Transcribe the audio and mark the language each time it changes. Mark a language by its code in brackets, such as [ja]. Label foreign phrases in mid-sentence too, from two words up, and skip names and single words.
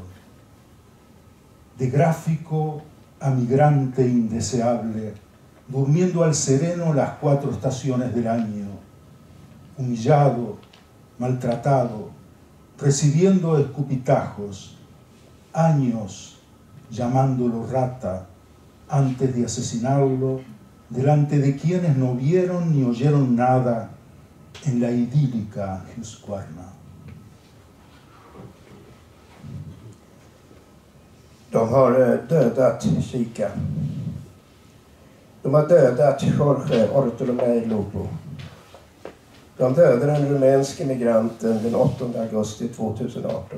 [es] De gráfico a migrante indeseable, durmiendo al sereno las 4 estaciones del año, humillado, maltratado, recibiendo escupitajos, años llamándolo rata, antes de asesinarlo, delante de quienes no vieron ni oyeron nada en la idílica Husqvarna. [sv] De har dödat Jica. De har dödat Jorge Ortolomei Lupu. De dödade den rumänske migranten den 8 augusti 2018.